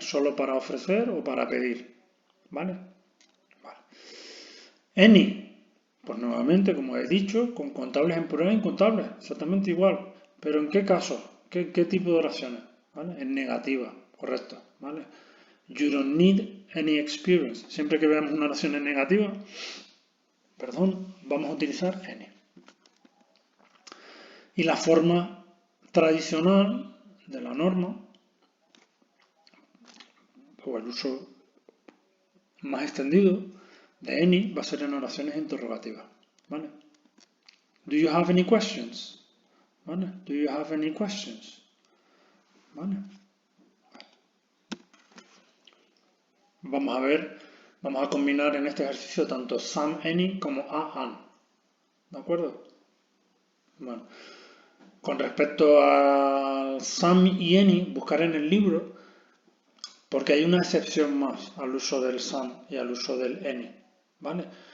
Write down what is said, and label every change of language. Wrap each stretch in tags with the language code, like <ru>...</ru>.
<es>Solo para ofrecer o para pedir, ¿vale? Vale. Any, pues nuevamente, como he dicho, con contables en plural e incontables, exactamente igual. ¿Pero en qué caso? ¿Qué tipo de oraciones? ¿Vale? En negativa, correcto, ¿vale?</es> <en>You don't need any experience.</en> <es>Siempre que veamos una oración en negativa, vamos a utilizar any. Y la forma tradicional de la norma, o el uso más extendido de any, va a ser en oraciones interrogativas, ¿vale?</es> <en>Do you have any questions?</en> <es>¿Vale?</es> <en>Do you have any questions?</en> <es>¿Vale? Vamos a combinar en este ejercicio tanto some, any como a, an. ¿De acuerdo? Bueno, con respecto a some y any, buscaré en el libro porque hay una excepción más al uso del some y al uso del any, ¿vale?</es>